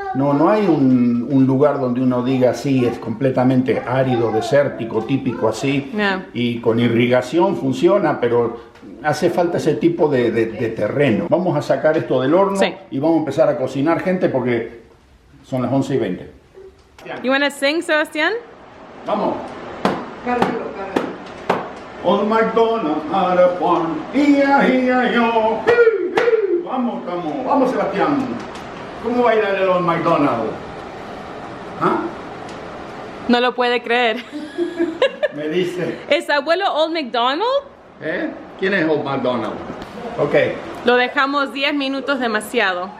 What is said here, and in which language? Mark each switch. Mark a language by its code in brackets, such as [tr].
[es] No hay un lugar donde uno diga, sí, es completamente árido, desértico, típico así. Y con irrigación funciona, pero hace falta ese tipo de terreno. Vamos a sacar esto del horno y vamos a empezar a cocinar, gente, porque... Son las 11:20. [en] You want to sing, Sebastián? [es] Vamos. Cárgalo. [en] Old MacDonald had a farm, yo. [es] Vamos, Sebastián. ¿Cómo baila el Old MacDonald? ¿Ah? No lo puede creer. Me dice. ¿Es abuelo Old MacDonald? ¿Quién es Old MacDonald? Ok. Lo dejamos 10 minutos demasiado.